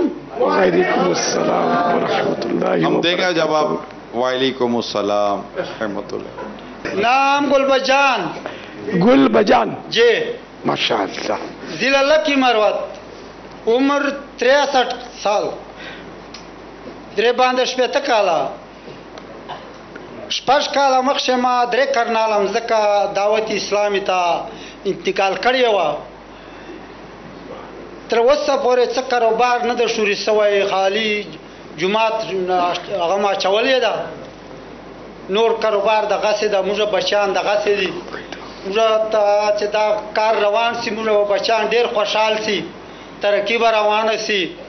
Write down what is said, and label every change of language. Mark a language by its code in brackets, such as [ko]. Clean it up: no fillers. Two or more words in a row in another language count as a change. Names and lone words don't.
[ar] وعلیکم السلام ورحمۃ اللہ. [ur] ہم دیں گے جواب. [ar] وعلیکم السلام ورحمۃ اللہ. [ur] نام گل بجان. گل بجان جی [ar] ماشاء اللہ. [ur] ذی اللہ کی مروت عمر 63 سال [ps] درې باندې شپېته کاله شپږ کاله مخکې ما درې کرنالم ځکه دعوت اسلامي ته انتقال کړی وه تر اوسه پورې څه کاروبار نه ده شوري سوی خالي جومات هغه ما اچولې ده نور کاروبار دغسې ده موږ بچیان دغسې دي موږ ته چې دا کار روان سي موږ بچیان ډېر خوشحال سي ترقي به روانه سي